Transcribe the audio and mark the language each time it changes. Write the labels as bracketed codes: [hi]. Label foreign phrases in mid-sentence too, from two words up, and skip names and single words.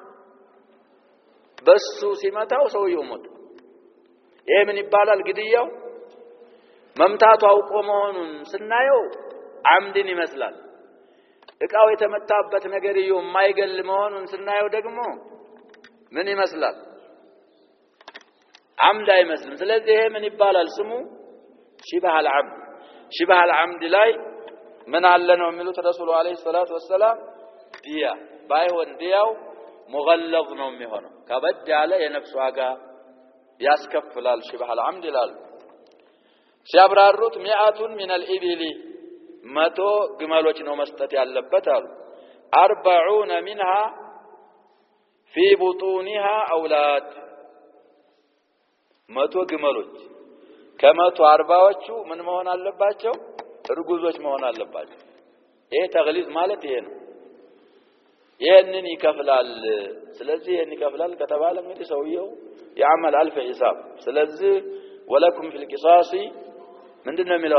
[am] በሱ ሲመታው ሰውየው ሞት ይሄ ምን ይባላል ግድያው መምታቱ አውቆ መሆኑን ስናየው አምድን ይመስላል እቃው የተመታበት ነገር ይዩ የማይገል መሆኑን ስናየው ደግሞ ምን ይመስላል አምድ አይመስልም ስለዚህ ይሄ ምን ይባላል ስሙ [ar] شبه العمد [am] ላይ ምን አለ ነው የሚሉት [ar] الرسول عليه الصلاة والسلام [am] ዲያ ባይሆን ዲያው مغلظ ነው የሚሆነው ከበድ ያለ የነፍስ ዋጋ ያስከፍላል [ar] شبه العمد [am] ይላል ሲያብራሩት [ar] 100 من الابل [am] መቶ ግመሎች ነው መስጠት ያለበት አሉ [ar] 40 منها في بطونها اولاد [am] መቶ ግመሎች ከመቶ 40ዎቹ ምን መሆን አለባቸው እርጉዞች መሆን አለባቸው ይሄ ተግሊዝ ማለት ይሄ ነው ይሄንን ይከፍላል ስለዚህ ይሄን ይከፍላል ከተባለ እንግዲህ ሰውየው ያመል አልፍ ሂሳብ ስለዚህ [ar] ولكم في القصاص [am] ምንድነው የሚለው